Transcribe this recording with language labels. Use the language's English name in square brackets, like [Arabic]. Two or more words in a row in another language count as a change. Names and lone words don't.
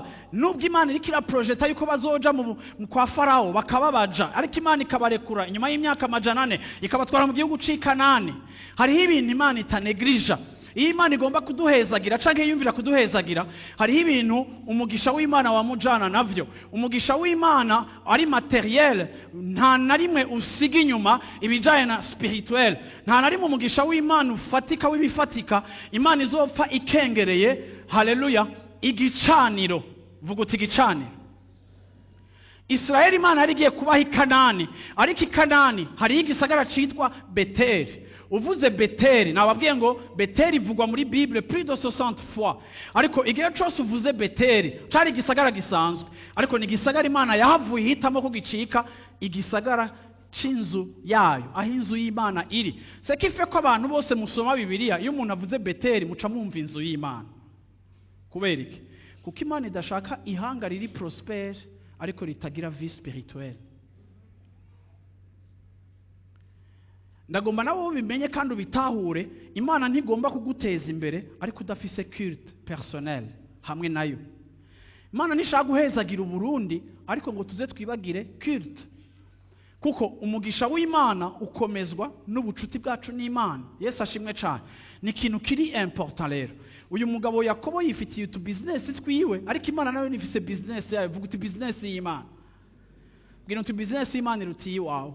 [Rundi] Nubwo Imana irikira projeta yuko bazoja mu kwa Farao bakababaja, ariko Imana ikabarekura inyuma y'imyaka 400 ikabatwara mu gihugu c'Ikanani. Hariho ibintu Imana itanegrija. Iyo Imana igomba kuduhezagira canke yumvira kuduhezagira, hariho ibintu umugisha w'Imana wamujana navyo. Umugisha w'Imana ari materiel, nta na rimwe usiga inyuma ibijaye na spirituel. Nta na rimwe umugisha w'Imana ufatika w'ibifatika Imana izopfa ikengereye. Haleluya. Igicaniro, vuga uti igicaniro. Israeli Imana yarigiye kubaha Kanani, ariko Kanani hari igisagara citwa Beteli. Uvuze Beteli, nababwiye ngo Beteli ivugwa muri Bible [French] plus de 60 fois. [Rundi] Ariko igihe cyose uvuze Beteli, cari igisagara gisanzwe, ariko ni igisagara Imana yahavuye ihitamo ko gicika igisagara c'inzu yayo, aho inzu y'Imana iri. [French] C'est qui fait [Rundi] ko abantu bose musoma Bibiliya, iyo umuntu avuze Beteli muca mwumva inzu y'Imana. Kubera iki? Kuko Imana idashaka ihanga riri prospere ariko ritagira [French] vie spirituelle. [Rundi] Ndagomba nawe ubimenye kandi ubitahure, Imana ntigomba kuguteza imbere ariko udafise [French] culte personnel [Rundi] hamwe nayo. Imana nishaka guhezagira Burundi ariko ngo tuze twibagire culte. Kuko umugisha w'Imana ukomezwa n'ubucuti bwacu n'Imana. Yesu ashimwe cyane. Ni ikintu kiri important rero. Uyu mugabo Yakobo yifitiye utu business twiwe, ariko Imana nawe nifise business yayo. Vuga uti business y'Imana. Bwira uti business y'Imana irutiye wawe.